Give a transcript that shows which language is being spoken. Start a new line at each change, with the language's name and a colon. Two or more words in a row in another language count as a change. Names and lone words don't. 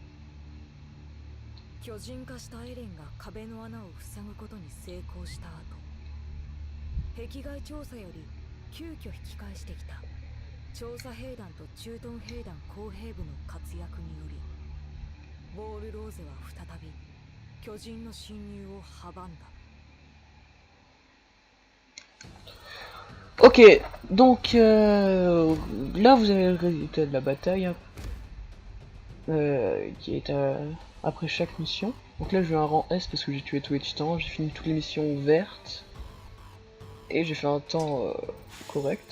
Japanese: 巨人化したエレンが壁の穴を塞ぐことに成功した後、壁外調査より急遽引き返してきた調査兵団と駐屯兵団工兵部の活躍により、ウォール・ローゼは再び巨人の侵入を阻んだ。
French: Ok, donc là vous avez le résultat de la bataille qui est après chaque mission. Donc là j'ai un rang S parce que j'ai tué tous les titans, j'ai fini toutes les missions vertes et j'ai fait un temps correct.